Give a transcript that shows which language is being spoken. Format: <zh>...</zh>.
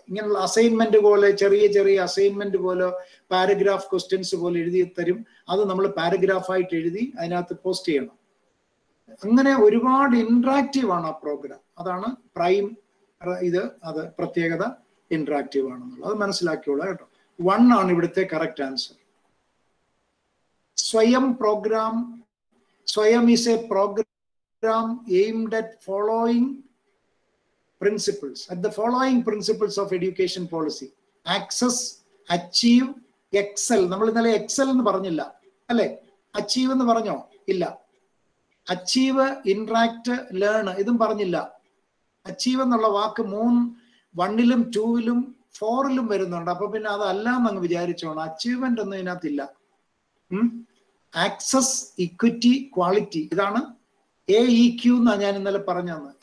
<ml>ഇങ്ങനെയുള്ള അസൈൻമെന്റ് പോലെ ചെറിയ ചെറിയ അസൈൻമെന്റ് പോലെ പാരഗ്രാഫ് ക്വസ്റ്റ്യൻസ് പോലെ എഴുതി തരും. അത് നമ്മൾ പാരഗ്രാഫായിട്ട് എഴുതി അതിനകത്ത് പോസ്റ്റ് ചെയ്യണം. അങ്ങനെ ഒരുപാട് ഇന്ററാക്റ്റീവ് ആണ് ആ പ്രോഗ്രാം. അതാണ് പ്രൈം അത് പ്രത്യേകത, ഇന്ററാക്റ്റീവ് ആണെന്നുള്ളത് അത് മനസ്സിലാക്കിയോളൂ കേട്ടോ. 1 ആണ് ഇവിടുത്തെ കറക്റ്റ് ആൻസർ.</ml> <en>Swayam programme, Swayam is a programme aimed at following principles, at the following principles of education policy: access, achieve, excel.</en> <ml>നമ്മൾ ഇന്നലെ എക്സൽ എന്ന് പറഞ്ഞില്ല അല്ലെ? അച്ചീവ് എന്ന് പറഞ്ഞോ? ഇല്ല. അച്ചീവ്, ഇന്ററാക്ട്, ലേൺ ഇതും പറഞ്ഞില്ല. അച്ചീവ് എന്നുള്ള വാക്ക് 1-ലും 2-ലും 4-ലും വരുന്നുണ്ട്. അപ്പൊ പിന്നെ അതല്ല എന്നങ്ങ് വിചാരിച്ചോണം. അച്ചീവ്മെന്റ് ഒന്നും ഇതിനകത്തില്ല. ആക്സസ്, ഇക്വിറ്റി, ക്വാളിറ്റി, ഇതാണ് AEQ എന്നാണ് ഞാൻ ഇന്നലെ പറഞ്ഞത്.</ml>